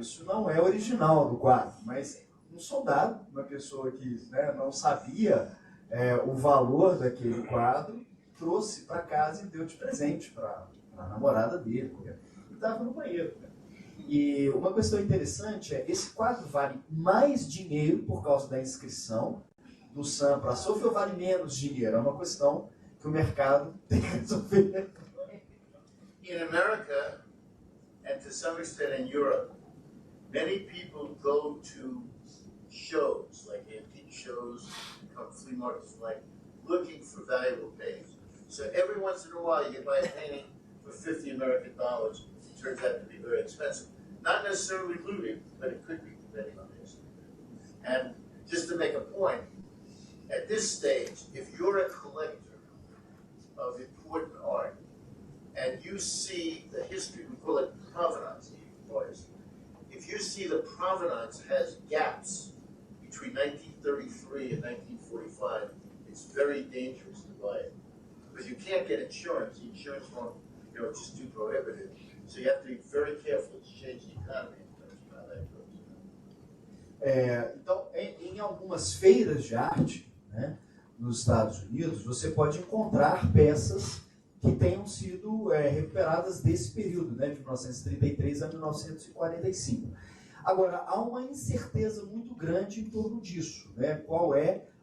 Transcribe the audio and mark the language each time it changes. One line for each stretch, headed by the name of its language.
Portuguese: Isso não é original do quadro, mas um soldado, uma pessoa que, né, não sabia o valor daquele quadro, trouxe para casa e deu de presente para a namorada dele. E estava no banheiro. Né? E uma questão interessante é, esse quadro vale mais dinheiro por causa da inscrição do Sam para a Sophie ou vale menos dinheiro? É uma questão que o mercado tem que resolver.
English: In America, and to some extent in Europe, many people go to shows, like antique shows, flea markets, like looking for valuable paintings. So every once in a while you can buy a painting for $50 American. It turns out to be very expensive. Not necessarily looted, but it could be, depending on the history. And just to make a point, at this stage, if you're a collector of important art, and you see the history, we call it provenance, if you see the provenance has gaps between 1933 and 1945, it's very dangerous to buy it. Because you can't get insurance. The insurance won't, you know, just do prohibitive. So you have to be very careful to change the economy in terms of how that goes.
Portuguese: Então, em algumas feiras de arte, né, nos Estados Unidos, você pode encontrar peças que tenham sido recuperadas desse período, né, de 1933 a 1945. Agora, há uma incerteza muito grande em torno disso, né? Qual é